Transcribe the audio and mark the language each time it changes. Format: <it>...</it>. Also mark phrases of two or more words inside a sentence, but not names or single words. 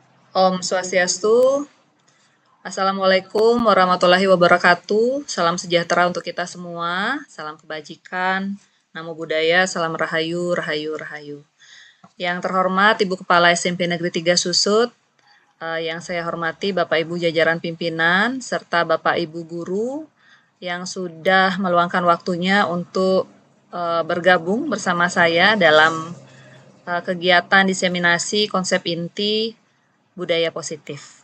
<sa>Om Swastiastu.</sa> <ar>Assalamualaikum warahmatullahi wabarakatuh.</ar> <id>Salam sejahtera untuk kita semua. Salam kebajikan.</id> <pi>Namo Buddhaya,</pi> <id>salam rahayu, rahayu, rahayu. Yang terhormat Ibu Kepala SMP Negeri 3 Susut, yang saya hormati Bapak Ibu jajaran pimpinan, serta Bapak Ibu guru yang sudah meluangkan waktunya untuk bergabung bersama saya dalam kegiatan diseminasi konsep inti budaya positif.</id>